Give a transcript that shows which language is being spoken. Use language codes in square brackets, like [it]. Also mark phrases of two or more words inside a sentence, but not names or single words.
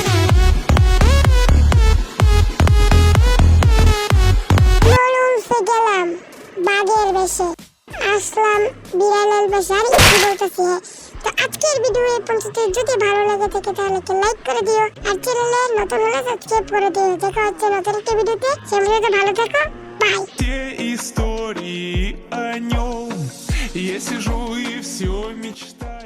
[bn] গেলাম বাঘের বেশে আসলাম বিড়ালের বেশে আর কি বলতেছি তো আজকের ভিডিও এই পর্যন্ত যদি ভালো লাগে থাকে তাহলে লাইক করে দিও আর চ্যানেলে নতুন হলে সাবস্ক্রাইব করে দিও দেখা হচ্ছে নতুন একটা ভিডিওতে সে ভিডিওতে ভালো থাকো বাই [ru] Те истории о нем я сижу и все мечтаю.